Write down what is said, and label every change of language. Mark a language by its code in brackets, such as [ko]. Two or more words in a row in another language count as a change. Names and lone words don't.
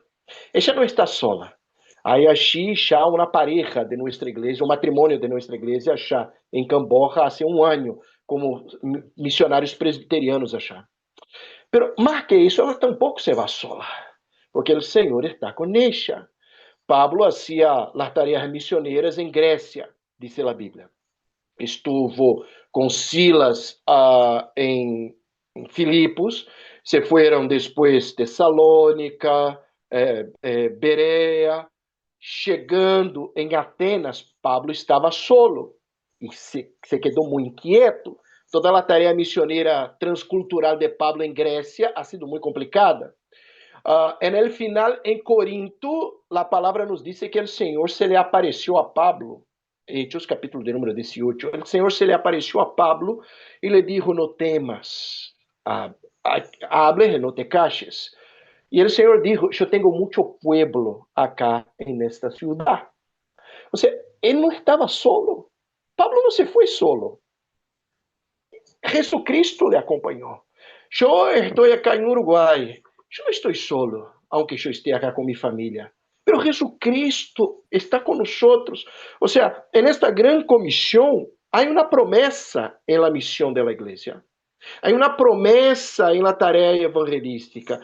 [pt] Ela não está sola. Aí achei já uma pareja de nossa igreja, um matrimônio de nossa igreja, já em Camboja, há um ano, como missionários presbiterianos, já. Pero mais que isso, ela tampouco se vai sola, porque o Senhor está com ela. [es] Pablo hacía las tareas misioneras en Grecia, dice la Biblia. Estuvo con Silas en Filipos, se fueron después Tesalónica, Berea. [pt] Chegando em Atenas, Pablo estava solo e se quedou muito inquieto. Toda a tarefa missioneira transcultural de Pablo em Grécia ha sido muito complicada. [es] En el final, en Corinto, la palabra nos dice que el Señor se le apareció a Pablo. Hechos, capítulo de número 18. El Señor se le apareció a Pablo y le dijo, no temas, hables y no te calles. Y el Señor dijo, yo tengo mucho pueblo acá en esta ciudad. O sea, él no estaba solo. Pablo no se fue solo. Jesucristo le acompañó. Yo estoy acá en Uruguay. [pt] Eu não estou solo, aunque eu esteja acá com minha família. [es] Pero Jesucristo está conosco. [pt] Ou seja, nesta grande comissão, há uma promessa em la missão da igreja. Há uma promessa em la tarefa evangelística.